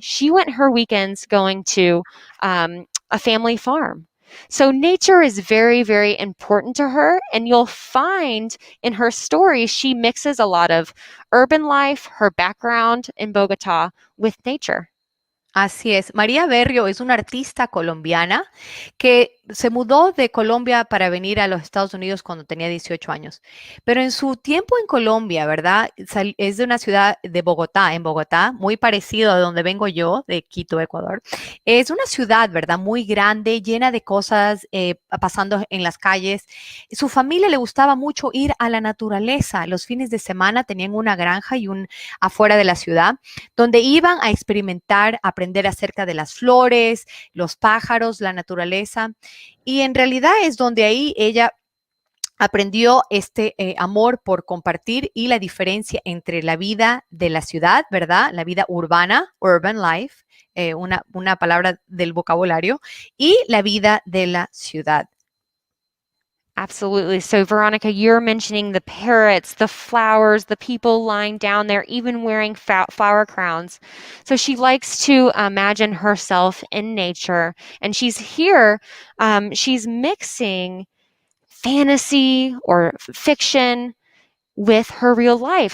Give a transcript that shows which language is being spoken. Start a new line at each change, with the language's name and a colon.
English: She went her weekends going to a family farm. So nature is very, very important to her. And you'll find in her story, she mixes a lot of urban life, her background in Bogota, with nature.
Spanish: Así es. María Berrio es una artista colombiana que se mudó de Colombia para venir a los Estados Unidos cuando tenía 18 años. Pero en su tiempo en Colombia, ¿verdad? Es de una ciudad de Bogotá, en Bogotá, muy parecido a donde vengo yo, de Quito, Ecuador. Es una ciudad, ¿verdad? Muy grande, llena de cosas pasando en las calles. Su familia le gustaba mucho ir a la naturaleza. Los fines de semana tenían una granja y un afuera de la ciudad donde iban a experimentar, aprender acerca de las flores, los pájaros, la naturaleza. Y en realidad es donde ahí ella aprendió este amor por compartir y la diferencia entre la vida de la ciudad, ¿verdad? La vida urbana,
English: urban life,
Spanish: una palabra del vocabulario, y la vida de la ciudad.
English: Absolutely. So, Veronica, you're mentioning the parrots, the flowers, the people lying down there, even wearing flower crowns. So, she likes to imagine herself in nature. And she's here, she's mixing fantasy or fiction with her real life.